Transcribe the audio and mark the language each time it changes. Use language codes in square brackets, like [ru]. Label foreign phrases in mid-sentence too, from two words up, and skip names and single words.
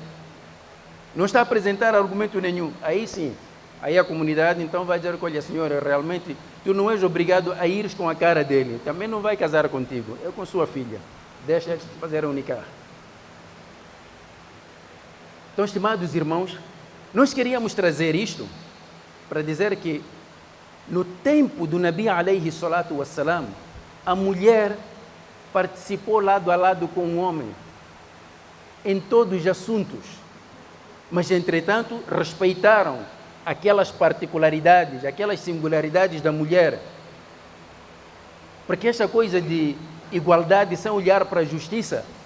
[pt] Não está a apresentar argumento nenhum. Aí sim, aí a comunidade então vai dizer, olha senhora, realmente tu não és obrigado a ir com a cara dele. Também não vai casar contigo. Eu com sua filha. Deixa eles fazer a nikah. Então, estimados irmãos, nós queríamos trazer isto para dizer que no tempo do [ar] النبي عليه الصلاة والسلام, [pt] a mulher participou lado a lado com o homem em todos os assuntos, mas entretanto respeitaram aquelas particularidades, aquelas singularidades da mulher, porque essa coisa de igualdade sem olhar para a justiça,